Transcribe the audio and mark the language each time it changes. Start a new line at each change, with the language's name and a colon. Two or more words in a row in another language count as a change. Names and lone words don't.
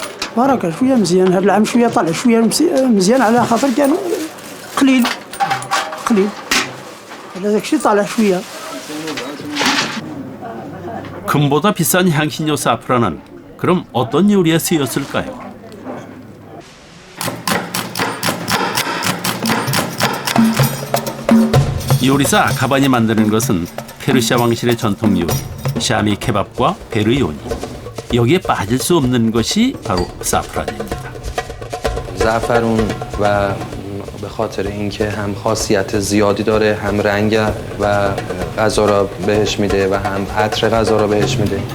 Arabic: بركة شوية مزيان. هذا العام شوية طلع شوية مزيان على خاطر كان قليل هذاك الشيء طالع شوية.
Korean: 금보다 비싼 향신료 사프란은 그럼 어떤 요리에 쓰였을까요? 요리사 가반이 만드는 것은 페르시아 왕실의 전통 요리 샤미 케밥과 베르요니. 여기에 빠질 수 없는 것이 바로 사프란입니다.
Persian: زعفرون و به خاطر اینکه هم خاصیت زیادی داره، هم رنگ و غذا را بهش میده و هم عطر غذا را بهش میده.